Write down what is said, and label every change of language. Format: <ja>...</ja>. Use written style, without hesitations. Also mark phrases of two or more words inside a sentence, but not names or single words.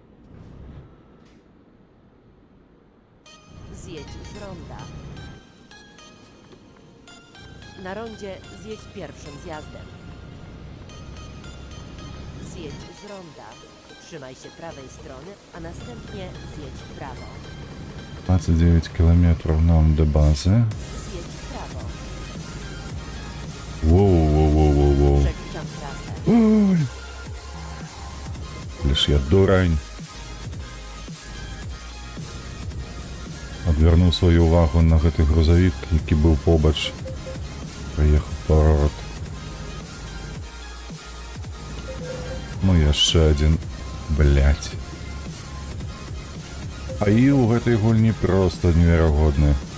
<pl>Zjedź z ronda. Na rondzie zjedź pierwszym zjazdem. Zjedź z ronda. Trzymaj się prawej strony, a następnie zjedź w prawo.</pl> <ru>29 километров нам до базы.</ru> <pl>Zjedź w prawo. Воу. Znam trasę.</pl> <ru>Ой. Лишь я дурень.</ru> <be>Адвярнуў сваю увагу на гэты грузавік, які быў побач. Прыехаў поворот. Ну яшчэ адзін. Блядь. А і ў гэтай гульні проста неверагодны.</be>